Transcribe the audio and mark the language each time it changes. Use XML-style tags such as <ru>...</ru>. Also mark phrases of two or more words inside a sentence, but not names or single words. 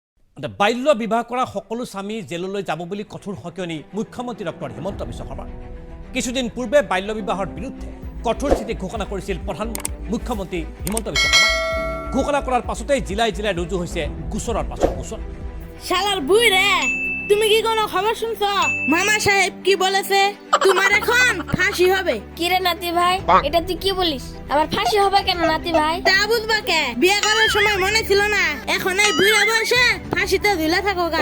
<as>বাল্য বিবাহ কৰা সকলো স্বামী জেললৈ যাব বুলি কঠোৰ সকিয়নি মুখ্যমন্ত্ৰী ডক্টৰ হিমন্ত বিশ্ব শৰ্মা। কিছুদিন পূৰ্বে বাল্য বিবাহৰ বিৰুদ্ধে কঠোৰ স্থিতি ঘোষণা কৰিছিল মুখ্যমন্ত্ৰী হিমন্ত বিশ্ব শৰ্মা। ঘোষণা কৰাৰ পাছতেই জিলাই জিলাই ৰুজু হৈছে গোচৰৰ পাছৰ গোচৰ।</as> <bn>শালার বুই রে, তুমি কি কোনো খবর শুনছ? মামা সাহেব কি বলেছে? তোমার এখন ফাঁসি হবে। কি রে নাতি ভাই, এটা তুই কি বলিস? আবার ফাঁসি হবে কেন নাতি ভাই? তা বুঝবা কে? বিয়ে করার সময় মনে ছিল না, এখন এই বুড়া বয়সে ফাঁসিতে ঝুলে থাকো গা।</bn>